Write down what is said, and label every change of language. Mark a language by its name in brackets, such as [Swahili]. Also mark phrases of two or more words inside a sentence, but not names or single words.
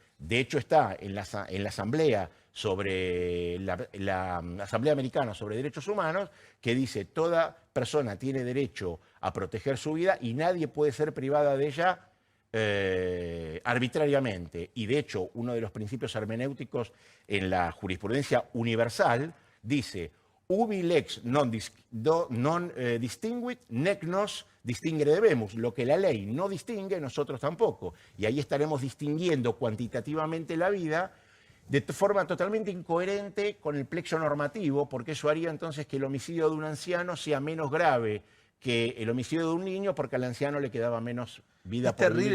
[Spanish] De hecho, está en la Asamblea la Asamblea Americana sobre Derechos Humanos, que dice toda persona tiene derecho a proteger su vida y nadie puede ser privada de ella arbitrariamente. Y de hecho, uno de los principios hermenéuticos en la jurisprudencia universal dice [Latin] ubi lex non distinguit, nec nos distinguere debemus. [Spanish] Lo que la ley no distingue, nosotros tampoco. Y ahí estaremos distinguiendo cuantitativamente la vida de forma totalmente incoherente con el plexo normativo, porque eso haría entonces que el homicidio de un anciano sea menos grave que el homicidio de un niño, porque al anciano le quedaba menos vida por vivir.